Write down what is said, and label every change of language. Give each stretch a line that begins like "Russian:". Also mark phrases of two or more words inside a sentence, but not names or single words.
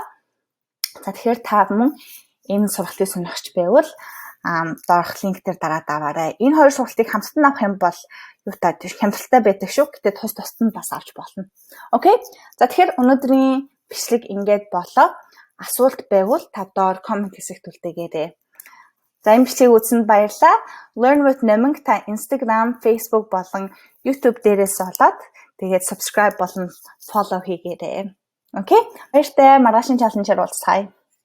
Mongolian: За тэгэхээр та мөн энэ сургалтыг сонирхч байвал доорх линк дээр дараад аваарай. Энэ хоёр сургалтыг хамтдан авах юм бол юутай хямдалтай байдаг шүү. Гэтэ тусад нь бас авч болно. Окей. За тэгэхээр өнөөдрийн бичлэг ингээд болоо. Асуулт байвал та доор комент хэсэгт үлдээгээрэй. За энэ бичлэгийг үзсэнд баярлалаа. Learn with Nemeng та Instagram, Facebook болон YouTube дээрээс олоод тэгээд subscribe болон follow хийгээрэй. Окей? Баяртай. Маргаашийн challenge-аар уулзъя.